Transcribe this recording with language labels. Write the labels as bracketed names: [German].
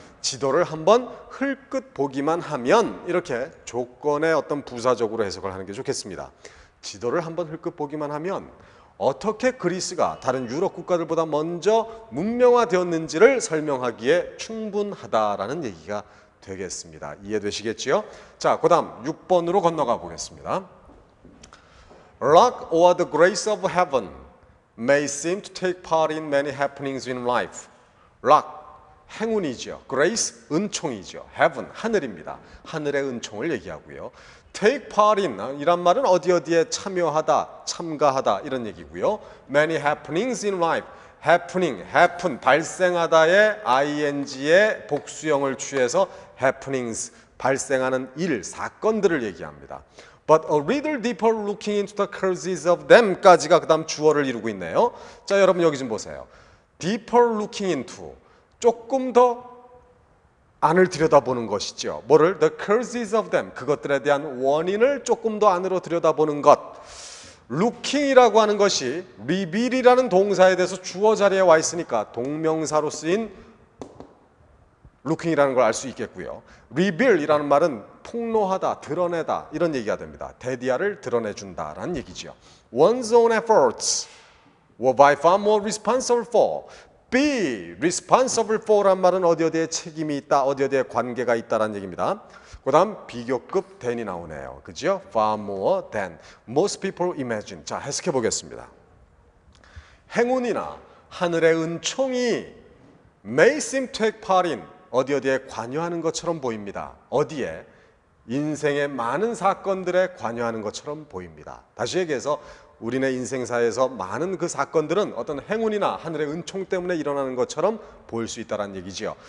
[Korean] 지도를 한번 흘끗 보기만 하면 이렇게 조건의 어떤 부사적으로 해석을 하는 게 좋겠습니다. 지도를 한번 흘끗 보기만 하면 어떻게 그리스가 다른 유럽 국가들보다 먼저 문명화되었는지를 설명하기에 충분하다라는 얘기가 되겠습니다. 이해되시겠지요? 자, 그 다음 6번으로 건너가 보겠습니다. [English] Luck or the grace of heaven may seem to take part in many happenings in life. [Korean] Luck, 행운이죠. Grace, 은총이죠. Heaven, 하늘입니다. 하늘의 은총을 얘기하고요. [English] Take part in, [Korean] 이란 말은 어디에 참여하다, 참가하다 이런 얘기고요. [English] Many happenings in life. [Korean] happening, happen, 발생하다의 ing의 복수형을 취해서 happenings, 발생하는 일, 사건들을 얘기합니다. [English] But a little deeper looking into the causes of them까지가 [Korean] 그 다음 주어를 이루고 있네요. 자, 여러분 여기 좀 보세요. [English] deeper looking into, [Korean] 조금 더 안을 들여다보는 것이죠. 뭐를? [English] The causes of them, [Korean] 그것들에 대한 원인을 조금 더 안으로 들여다보는 것. looking이라고 하는 것이 reveal이라는 동사에 대해서 주어 자리에 와 있으니까 동명사로 쓰인 looking이라는 걸 알 수 있겠고요. reveal이라는 말은 폭로하다, 드러내다 이런 얘기가 됩니다. 대디아를 드러내준다라는 얘기죠. [English] One's own efforts were by far more responsible for. be responsible for [Korean] 란 말은 어디에 책임이 있다, 어디에 관계가 있다라는 얘기입니다. 그 다음 비교급 than이 나오네요. 그죠? [English] far more than most people imagine. [Korean] 자, 해석해 보겠습니다. 행운이나 하늘의 은총이 [English] may seem to take part in, [Korean] 어디에 관여하는 것처럼 보입니다. 어디에? 인생의 많은 사건들에 관여하는 것처럼 보입니다. 다시 얘기해서 우리네 인생사에서 많은 그 사건들은 어떤 행운이나 하늘의 은총 때문에 일어나는 것처럼 보일 수 있다는 얘기지요.